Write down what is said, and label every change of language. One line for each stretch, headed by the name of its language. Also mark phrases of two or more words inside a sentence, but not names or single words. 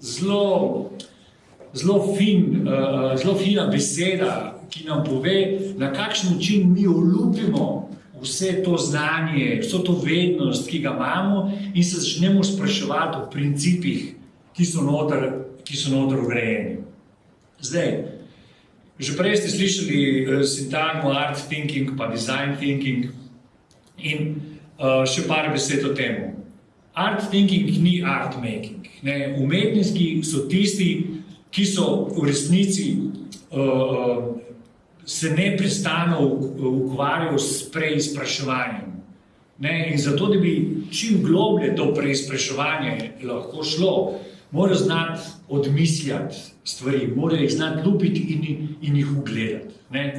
Slovenian: Zelo fina beseda, ki nam pove, na kakšen način mi olupimo vse to znanje, vso to vednost, ki ga imamo in se začnemo spraševati o principih, ki so noter vgrajeni. Zdaj, že prej ste slišali sintagmo
English: art thinking
Slovenian: pa
English: design thinking
Slovenian: in še par besed o temu.
English: Art thinking ni art making.
Slovenian: Umetniki so tisti, ki so v resnici se neprestano ukvarjajo s preizpraševanjem. In zato, da bi čim globlje to preizpraševanje lahko šlo, morajo znati odmišljati stvari, morajo jih znati lupiti in jih ugledati.